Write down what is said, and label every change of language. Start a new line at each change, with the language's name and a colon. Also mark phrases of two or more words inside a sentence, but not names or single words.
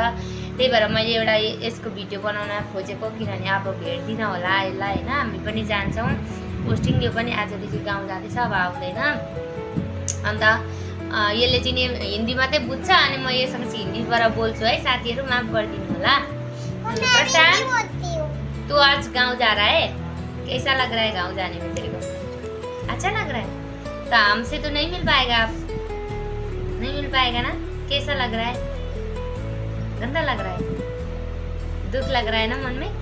Nepali: त्यही भएर मैले एउटा यसको भिडियो बनाउन खोजेको, किनभने अब भेट्दिन होला यसलाई हैन। हामी पनि जान्छौँ पोस्टिङ, यो पनि आजदेखि गाउँ जाँदैछ, अब आउँदैन। अन्त यसले चाहिँ हिन्दी मात्रै बुझ्छ अनि म यससँग चाहिँ हिन्दीबाट बोल्छु है। साथीहरू माफ गरिदिनु होला।
Hindi: प्रशांत, तू आज गांव जा रहा है, कैसा लग रहा है गांव जाने में तेरे को? अच्छा लग रहा है? तो हमसे तो नहीं मिल पाएगा, आप नहीं मिल पाएगा ना? कैसा लग रहा है? गंदा लग रहा है? दुख लग रहा है ना मन में?